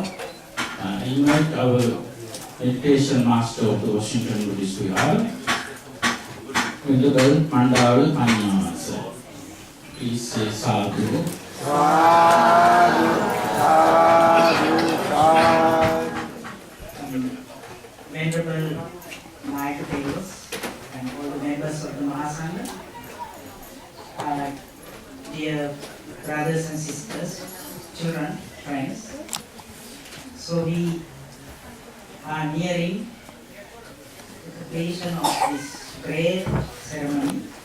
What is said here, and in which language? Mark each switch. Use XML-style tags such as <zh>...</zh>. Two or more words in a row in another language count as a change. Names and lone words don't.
<en>I invite our meditation master of the Washington Buddhist Vihara, Venerable Pannawansa. Please say sadhu.</en> <pi>Sadhu, sadhu, sadhu.</pi> <en>Venerable Nayaka Thero and all the members of the Mahasangha, dear brothers and sisters, children, friends. So we are nearing the completion of this great ceremony.</en>